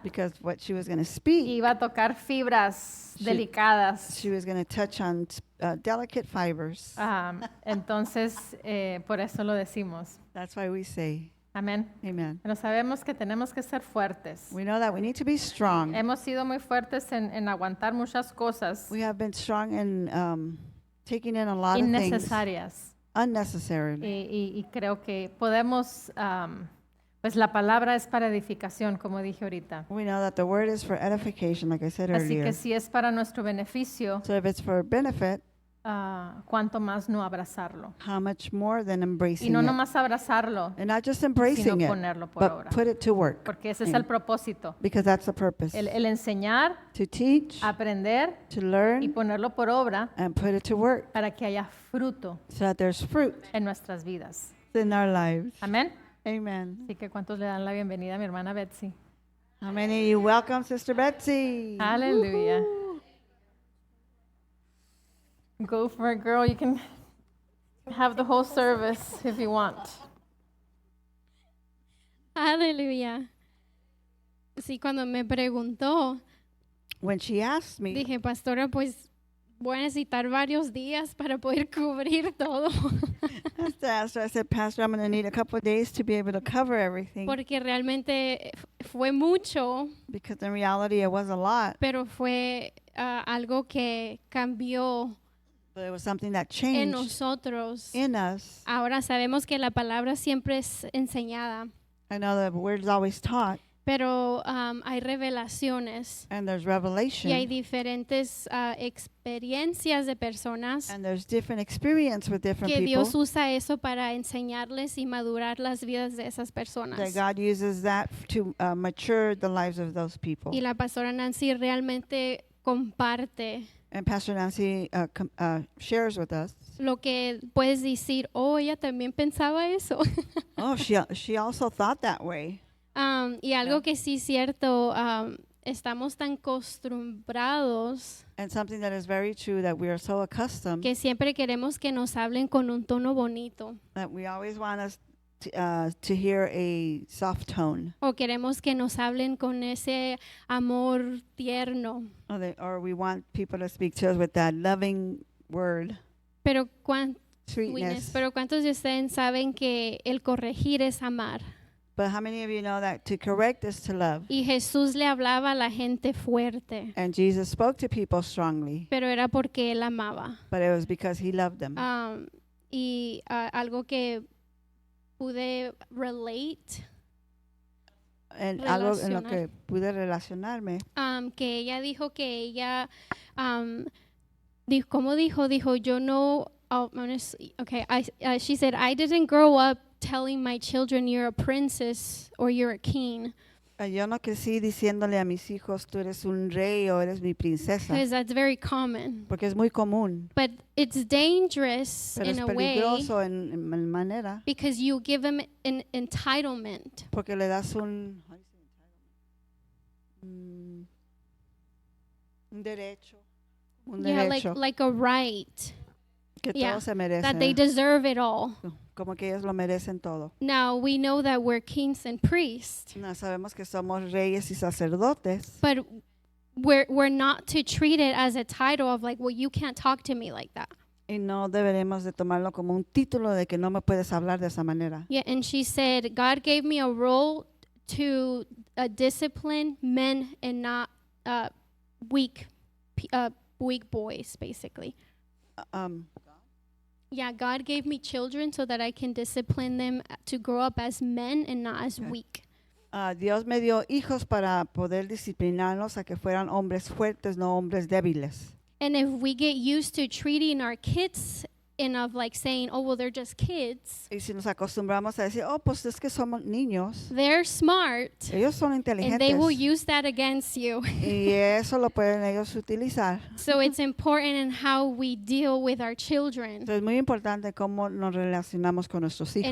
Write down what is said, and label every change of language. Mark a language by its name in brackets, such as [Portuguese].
[English] Because what she was going to speak, [Spanish] iba a tocar fibras [English] She- [Spanish] delicadas. [English] she was going to touch on delicate fibers. [Spanish] Entonces, por eso lo decimos. [English] That's why we say, [Spanish] Amén. [English] amen. [Spanish] Pero sabemos que tenemos que ser fuertes. [English] We know that we need to be strong. [Spanish] Hemos sido muy fuertes en aguantar muchas cosas [English] We have been strong in taking in a lot of things [Spanish] innecesarias. [English] unnecessarily. [Spanish] Y creo que podemos, pues la palabra es para edificación, como dije ahorita. [English] We know that the word is for edification, like I said [Spanish] Así [English] earlier. [Spanish] que si es para nuestro beneficio, [English] So if it's for benefit, [Spanish] cuánto más no abrazarlo. [English] how much more than [Spanish] Y [English] embracing [Spanish] no [English] it? [Spanish] nomás abrazarlo, [English] And not just [Spanish] sino [English] embracing it, [Spanish] ponerlo por [English] but [Spanish] obra. [English] put it to work. [Spanish] Porque ese es [English] Amen. [Spanish] el propósito. [English] Because that's the purpose. [Spanish] El enseñar, [English] To teach, [Spanish] aprender [English] to [Spanish] y [English] learn, [Spanish] ponerlo por obra [English] and put it to work [Spanish] para que haya fruto [English] so that there's fruit [Spanish] en nuestras vidas. [English] in our lives. [Spanish] Amén. [English] Amen. [Spanish] Así que ¿cuántos le dan la bienvenida a mi hermana Betsy? [English] How many of you welcome Sister Betsy? [Spanish] Aleluya. Woo-hoo. [English] Go for it, girl. You can have the whole service if you want. [Spanish] Aleluya. Sí, cuando me preguntó, [English] When she asked me, [Spanish] dije, pastora, pues voy a necesitar varios días para poder cubrir todo. [English] I said, Pastor, I'm going to need a couple of days to be able to cover everything. [Spanish] Porque realmente fue mucho, [English] Because in reality, it was a lot. [Spanish] pero fue algo que cambió [English] But it was something that [Spanish] en [English] changed [Spanish] nosotros. [English] in us. [Spanish] Ahora sabemos que la palabra siempre es enseñada, [English] I know the word is always taught, [Spanish] pero hay revelaciones [English] and there's [Spanish] y hay [English] revelation, [Spanish] diferentes experiencias de personas [English] and there's different experience with different [Spanish] que [English] people. [Spanish] Dios usa eso para enseñarles y madurar las vidas de esas personas. [English] That God uses that to mature the lives of those people. [Spanish] Y la pastora Nancy realmente comparte [English] And Pastor Nancy shares with us. [Spanish] lo que puedes decir, oh, ella también pensaba eso. [English] Oh, she also thought that way. [Spanish] Y algo que sí es cierto, estamos tan acostumbrados [English] And something that is very true, that we are so accustomed [Spanish] que siempre queremos que nos hablen con un tono bonito [English] that we always want us to hear a soft tone, [Spanish] o queremos que nos hablen con ese amor tierno. [English] or we want people to speak to us with that loving word, [Spanish] Pero, [English] sweetness. [Spanish] pero ¿cuántos de ustedes saben que el corregir es amar? [English] But how many of you know that to correct is to love? [Spanish] Y Jesús le hablaba a la gente fuerte, [English] And Jesus spoke to people strongly, [Spanish] pero era porque él amaba. [English] but it was because he loved them. [Spanish] Y algo que pude relate, And algo en lo que pude relacionarme, que ella dijo que ella, ¿cómo dijo? Dijo, yo no, [English] okay, she said, I didn't grow up telling my children you're a princess or you're a king, [Spanish] yo no crecí diciéndole a mis hijos, tú eres un rey o eres mi princesa, [English] because that's very common. [Spanish] porque es muy común, [English] But it's dangerous [Spanish] pero [English] in [Spanish] es [English] a way [Spanish] peligroso en manera, [English] because you give them an entitlement. [Spanish] porque le das un derecho, [English] Yeah, like a right, [Spanish] que [English] yeah, [Spanish] todos se [English] that they [Spanish] merecen, [English] deserve it all. [Spanish] como que ellos lo merecen todo. [English] Now, we know that we're kings and priests, [Spanish] No, sabemos que somos reyes y sacerdotes, [English] but we're not to treat it as a title of like, well, you can't talk to me like that. [Spanish] y no deberemos de tomarlo como un título de que no me puedes hablar de esa manera. [English] Yeah, and she said, God gave me a role to discipline men and not weak boys, basically. Yeah, God gave me children so that I can discipline them to grow up as men and not as weak. [Spanish] Dios me dio hijos para poder disciplinarlos a que fueran hombres fuertes, no hombres débiles. [English] And if we get used to treating our kids and of like saying, oh, well, they're just kids, [Spanish] Y si nos acostumbramos a decir, oh, pues es que somos niños, [English] they're smart, [Spanish] ellos son [English] and they will [Spanish] inteligentes. [English] use that against you. [Spanish] Y eso lo pueden ellos utilizar. [English] So it's important in how we deal with our children [Spanish] Entonces es muy importante cómo nos relacionamos con nuestros hijos